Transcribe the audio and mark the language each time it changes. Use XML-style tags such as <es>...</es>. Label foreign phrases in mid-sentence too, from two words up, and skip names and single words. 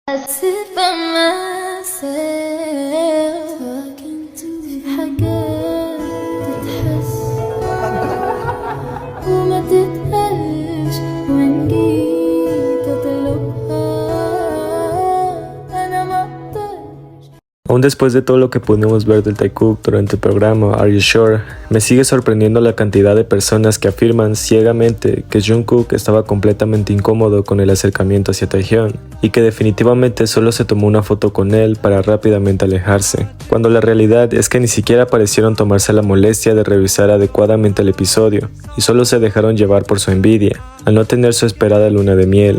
<en>sit by myself talking to</en> <ar>في حاجات تتحس وما تتقالش وإن جيت أطلبها أنا ما أقدرش.</ar> <es>Aún después de todo lo que pudimos ver del Taekook durante el programa Are You Sure, me sigue sorprendiendo la cantidad de personas que afirman ciegamente que Jungkook estaba completamente incómodo con el acercamiento hacia Taehyun y que definitivamente solo se tomó una foto con él para rápidamente alejarse, cuando la realidad es que ni siquiera parecieron tomarse la molestia de revisar adecuadamente el episodio y solo se dejaron llevar por su envidia, al no tener su esperada luna de miel.</es>